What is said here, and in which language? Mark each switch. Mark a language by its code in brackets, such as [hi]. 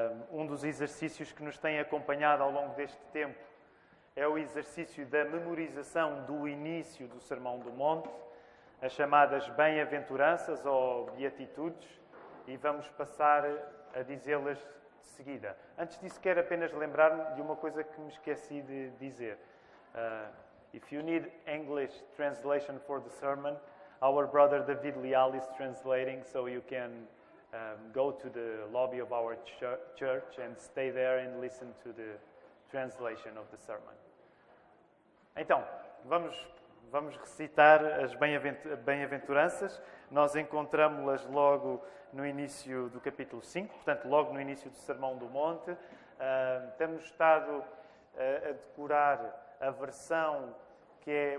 [pt] Um dos exercícios que nos tem acompanhado ao longo deste tempo é o exercício da memorização do início do Sermão do Monte, as chamadas bem-aventuranças ou beatitudes, e vamos passar a dizê-las de seguida. Antes disso, quero apenas lembrar-me de uma coisa que me esqueci de dizer. [en] If you need English translation for the sermon, our brother David Leal is translating, so you can go to the lobby of our church and stay there and listen to the translation of the sermon. [pt] Então, vamos recitar as bem-aventuranças. Nós encontramos-las logo no início do capítulo 5, portanto, logo no início do Sermão do Monte. Temos estado a decorar a versão que é...